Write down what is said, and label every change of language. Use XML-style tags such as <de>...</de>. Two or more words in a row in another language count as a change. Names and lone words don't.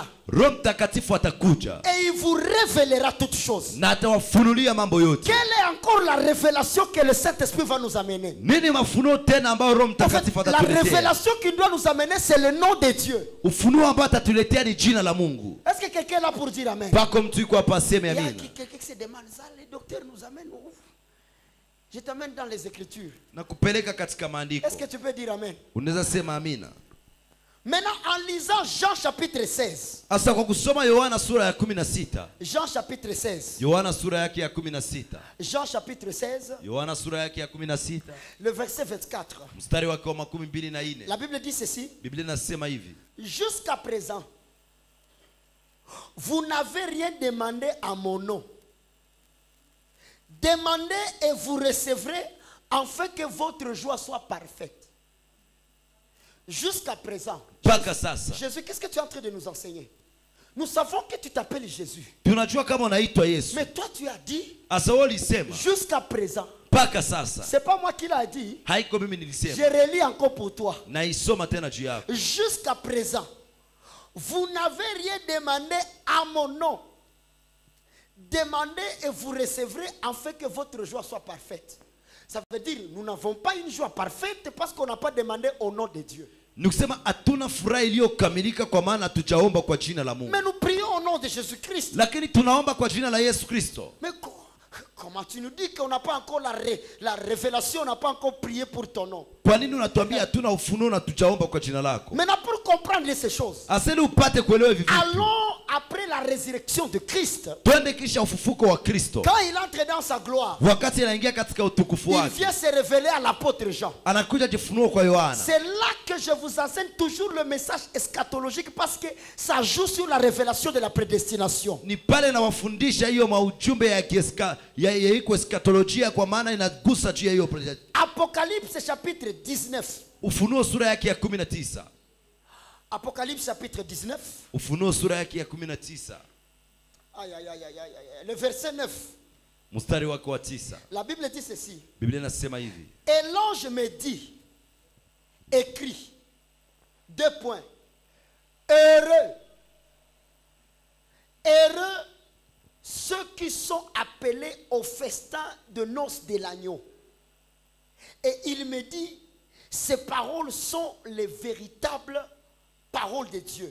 <sw>Roho Mtakatifu atakuja.</sw> <fr>Et il vous révélera toutes choses.</fr> <sw>Na atawafunulia mambo yote.</sw> <fr>Quelle est encore la révélation que le Saint-Esprit va nous amener?</fr> <sw>Nini mafunuo tena ambayo Roho Mtakatifu</sw> <fr>La</fr> <sw>atatuletea?</sw> <fr>révélation qu'il doit nous amener, c'est le nom de Dieu.</fr> <sw>Ufunuo ambao atatuletea ni jina la Mungu.</sw> <fr>Est-ce que quelqu'un est là pour dire amen?</fr> <sw>Pako mtu yuko hapa aseme</sw> <fr>Il y a</fr> <sw>amina.</sw> <fr>quelqu'un qui se demande ça, les docteurs nous amènent où? Je t'amène dans les Écritures.</fr> <sw>Na kupeleka katika maandiko.</sw> <fr>Est-ce que tu peux dire amen?</fr> <sw>Unaweza sema amina.</sw> <fr>Maintenant, en lisant Jean chapitre 16.</fr> <sw>Asa kwa kusoma Yohana sura ya 16.</sw> <fr>Jean chapitre 16.</fr> <sw>Yohana sura yake ya 16.</sw> <fr>Jean chapitre 16.</fr> <sw>Yohana sura yake ya 16.</sw> <fr>Le verset 24.</fr> <sw>Mstari wake wa 24.</sw> <fr>La Bible dit ceci.</fr> <sw>Biblia inasema hivi.</sw> <fr>Jusqu'à présent, vous n'avez rien demandé à mon nom. Demandez et vous recevrez afin que votre joie soit parfaite. Jusqu'à présent,</fr> <sw>Paka sasa.</sw> <fr>Jésus, qu'est-ce que tu es en train de nous enseigner? Nous savons que tu t'appelles Jésus.</fr> <sw>Tunajua kama unaitwa Yesu.</sw> <fr>Mais toi tu as dit,</fr> <sw>Asa wewe ulisema</sw> <fr>jusqu'à présent.</fr> <sw>paka sasa.</sw> <fr>C'est pas moi qui l'ai dit.</fr> <sw>Haiko mimi</sw> <fr>Je</fr> <sw>nilisema.</sw> <fr>relis encore pour toi.</fr> <sw>Na isoma tena juu yako.</sw> <fr>Jusqu'à présent, vous n'avez rien demandé à mon nom. Demandez et vous recevrez afin que votre joie soit parfaite. Ça veut dire, nous n'avons pas une joie parfaite parce qu'on n'a pas demandé au nom de Dieu.</fr> <sw>Nikusema hatuna furaha iliyokamilika kwa maana tujaomba kwa jina la Mungu.</sw> <fr>Mais nous prions au nom de Jésus-Christ.</fr> <sw>Lakini tunaomba kwa jina la Yesu Kristo.</sw> <fr>Mais comment tu nous dis qu'on n'a pas encore la révélation, on n'a pas encore prié pour ton nom?</fr> <sw>Kwa nini unatuambia hatuna ufunuo na tujaomba kwa jina lako?</sw> <fr>Maintenant, pour comprendre ces choses,</fr> <sw>Asili upate kuelewa hivi vitu.</sw> <fr>allons après la résurrection de Christ.</fr> <sw>Twende kisha ufufuko wa Kristo.</sw> <fr>Quand il entre dans sa gloire,</fr> <sw>Wakati anaingia katika utukufu</sw> <fr>il</fr> <sw>wake,</sw> <fr>vient se révéler à l'apôtre Jean.</fr> <sw>anakuja jifunua kwa Yohana.</sw> <fr>C'est là que je vous enseigne toujours le message eschatologique parce que ça joue sur la révélation de la prédestination.</fr> <sw>Ni pale na wafundisha hiyo maujumbe ya iko eskatolojia kwa maana inagusa juu ya hiyo.</sw> <fr>Apocalypse chapitre 19.</fr> <sw>Ufunuo sura yake ya 19.</sw> <fr>Apocalypse chapitre 19.</fr> <sw>Ufunuo sura yake ya 19.</sw> <fr>Aïe, aïe, aïe, aïe, aïe. Le verset 9.</fr> <sw>Mstari wake wa 9.</sw> <fr>La Bible dit ceci.</fr> <sw>Biblia inasema hivi.</sw> <fr>Et l'ange me dit, écrit, 2 points. Heureux. Heureux ceux qui sont appelés au festin de noces de l'agneau. Et il me dit, ces paroles sont les véritables paroles de Dieu.</fr>